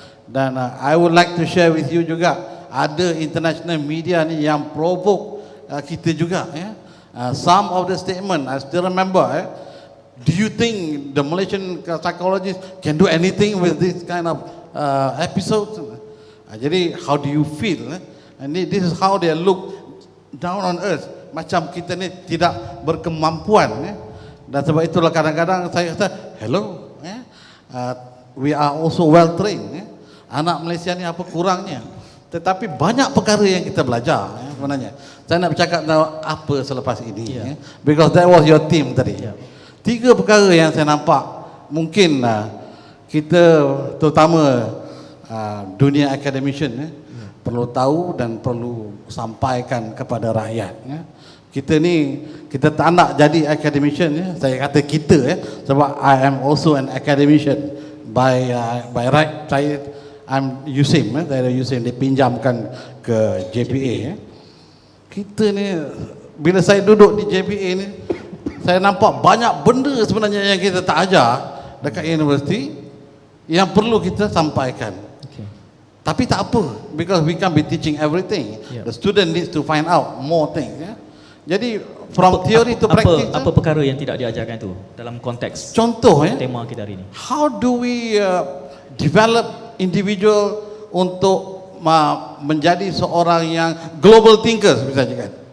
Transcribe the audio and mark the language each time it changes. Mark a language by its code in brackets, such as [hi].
[en] Dan I would like to share with you juga ada international media ni yang provoke kita juga. Some of the statement I still remember. Do you think the Malaysian psychologists can do anything with this kind of episodes? Jadi how do you feel? And this is how they look down on earth. [ms] Macam kita ni tidak berkemampuan. Dan sebab itulah kadang-kadang saya kata, hello, we are also well trained. Anak Malaysia ni apa kurangnya? Tetapi banyak perkara yang kita belajar sebenarnya. Saya nak bercakap tentang apa selepas ini. Because that was your team tadi. 3 perkara yang saya nampak mungkin kita terutama dunia academician perlu tahu dan perlu sampaikan kepada rakyat. Kita ni kita tak nak jadi academician. [en] Saya kata kita sebab I am also an academician by right. [ms] I'm USIM, saya USIM dipinjamkan ke JPA. Kita ni bila saya duduk di JPA ni, saya nampak banyak benda sebenarnya yang kita tak ajar dekat universiti yang perlu kita sampaikan. [en] Tapi tak apa, because we can't be teaching everything. The student needs to find out more things. Jadi from theory to practice. [ms] Apa perkara yang tidak diajarkan itu dalam konteks contoh tema kita hari ini? [en] How do we develop individual untuk menjadi seorang yang global thinkers misalnya kan?